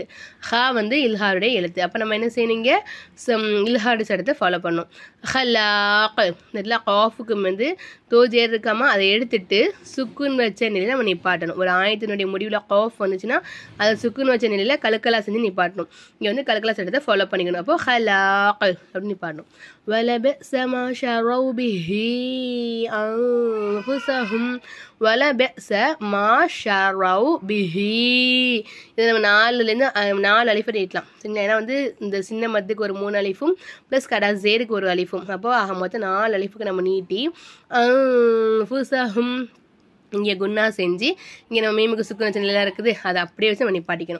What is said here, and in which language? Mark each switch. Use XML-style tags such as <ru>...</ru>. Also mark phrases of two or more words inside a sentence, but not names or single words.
<ta>ஹா வந்து இல்ஹாருடைய எழுத்து. அப்போ நம்ம என்ன செய்யணுங்க? இல்ஹாருடைய சட்டத்தை ஃபாலோ பண்ணணும். ஹலாக் நல்லா காஃபுக்கு வந்து தோஜேர் இருக்காமல் அதை எடுத்துட்டு சுக்குன் வச்ச நிலையில் நம்ம நிப்பாட்டணும். ஒரு ஆயத்தினுடைய முடிவில் காஃப் வந்துச்சுன்னா அதை சுக்குன் வச்ச நிலையில் கலக்கலா செஞ்சு நிப்பாட்டணும். இங்கே வந்து கலக்கலா சட்டத்தை ஃபாலோ பண்ணிக்கணும். அப்போ ஹலாக் அப்படின்னு நிப்பாட்டணும்.</ta> <ar>وَلَبِئْسَ مَا شَرَوْا بِهِ أَنفُسَهُمْ وَلَبِئْسَ مَا شَرَوْا بِهِ.</ar> <ta>இதை நம்ம 4 அலிஃபை நீட்டலாம். சரிங்களா? ஏன்னா வந்து இந்த சின்ன மத்துக்கு ஒரு 3 அலிஃபும் ப்ளஸ் கடா ஜேருக்கு ஒரு அலிஃபும், அப்போ மொத்தம் 4 அலிஃபுக்கு நம்ம நீட்டி அன்ஃபுஸஹும் இங்கே குன்னா செஞ்சு இங்கே நம்ம மீமுக்கு சுக்குன் வச்ச நிலையாக இருக்குது அதை அப்படியே வச்சு நம்ம நிப்பாட்டிக்கணும்.</ta>